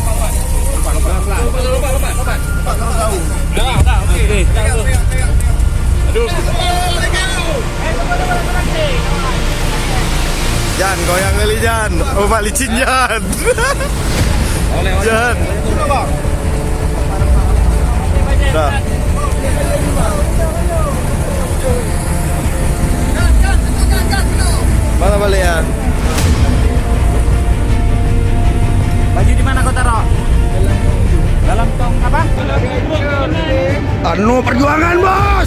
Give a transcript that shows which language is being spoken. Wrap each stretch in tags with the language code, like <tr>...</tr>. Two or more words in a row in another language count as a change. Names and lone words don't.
<id>Dah, okey. Aduh. Jan, goyang kali Jan. Oh, Pak licin Jan. Jan. Dah. Mana balik ya? Baju di mana kau taruh? Dalam tong apa? Anu perjuangan, Bos.</id>